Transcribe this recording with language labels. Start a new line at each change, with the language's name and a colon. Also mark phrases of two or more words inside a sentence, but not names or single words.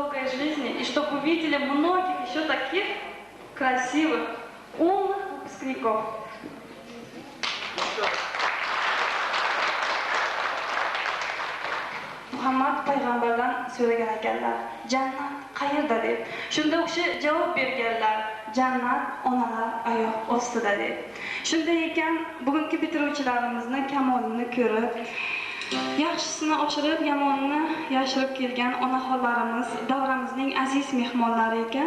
Russian: жизни, и чтобы увидели многих еще таких красивых, умных выпускников.
Uzbek: Muhammad payg'ambardan so'ragan ekanlar, jannat qayerda deb. Shunda u kishi javob berganlar, jannat onalar oyoq ostida deb. Shunday ekan, bugungi bitiruvchilarimizni kamolini ko'rib, yaxshisini oshirib, yomonini yashirib kelgan onaxonlarimiz davramizning aziz mehmonlari ekan.